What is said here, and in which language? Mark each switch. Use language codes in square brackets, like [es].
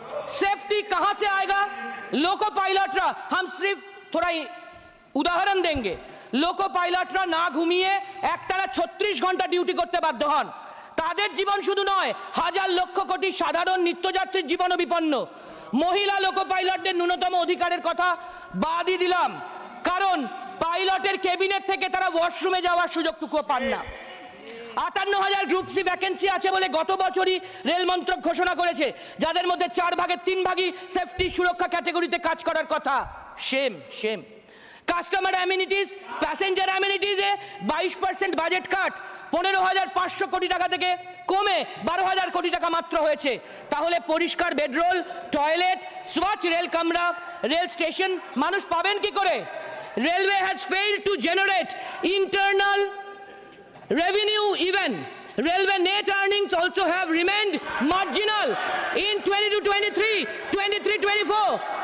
[hi] Safety कहां से आएगा? लोको पायलटरा, हम सिर्फ थोड़ा उदाहरण देंगे। [bn] लोको पायलटरा ना घुमिए एकटाना 36 घंटा डिউটি করতে বাধ্য হন। তাদের জীবন শুধু নয়, হাজার লক্ষ কোটি সাধারণ নিত্যযাত্রীর জীবনও বিপন্ন। মহিলা লোকো পাইলটদের ন্যূনতম অধিকারের কথা বাদই দিলাম, কারণ পাইলটের ক্যাবিনেট থেকে তারা ওয়াশরুমে যাওয়ার সুযোগটুকুও পান না। 58,000 গ্রুপ সি ভ্যাকেন্সি আছে বলে গত বছরই রেল মন্ত্রক ঘোষণা করেছে, যাদের মধ্যে 4 ভাগের 3 ভাগই সেফটি সুরক্ষা ক্যাটাগরিতে কাজ করার কথা। [hi] Shem Shem. [bn] Customer amenities, passenger অ্যামিনিটিসে 22% budget কাট, 15,500 কোটি টাকা থেকে কমে 12,000 কোটি টাকা মাত্র হয়েছে। তাহলে পরিষ্কার বেডরোল, টয়লেট, স্বচ্ছ রেল কামরা, রেল স্টেশন মানুষ পাবেন কি করে? [en] Railway has failed to generate internal revenue even. Railway net earnings also have remained marginal in 22-23, 23-24.